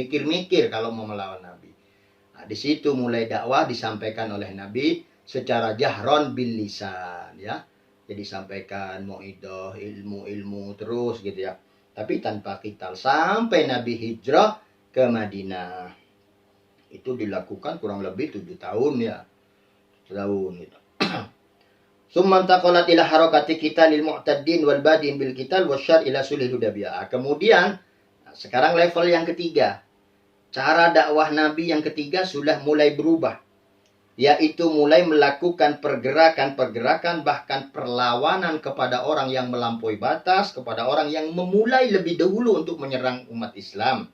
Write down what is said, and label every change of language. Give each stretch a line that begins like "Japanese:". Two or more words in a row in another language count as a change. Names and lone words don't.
Indonesian: Mikir-mikir kalau mau melawan Nabi. Nah, di situ mulai dakwah disampaikan oleh Nabi secara
Arabic: جهرا باللسان
Indonesian: ya. Jadi sampaikan mu'idah, ilmu-ilmu terus gitu ya. Tapi tanpa qital sampai Nabi hijrah ke Madinah. Itu dilakukan kurang lebih 7 tahun ya. Tahun gitu.
Arabic: ثم انتقل إلى حركة قتال المعتدين والبادئين بالقتال وأشار إلى صلح الحديبية.
Indonesian: Kemudian sekarang level yang ketiga. Cara dakwah Nabi yang ketiga sudah mulai berubah. Yaitu mulai melakukan pergerakan-pergerakan, bahkan perlawanan kepada orang yang melampaui batas, kepada orang yang memulai lebih dahulu untuk menyerang umat Islam.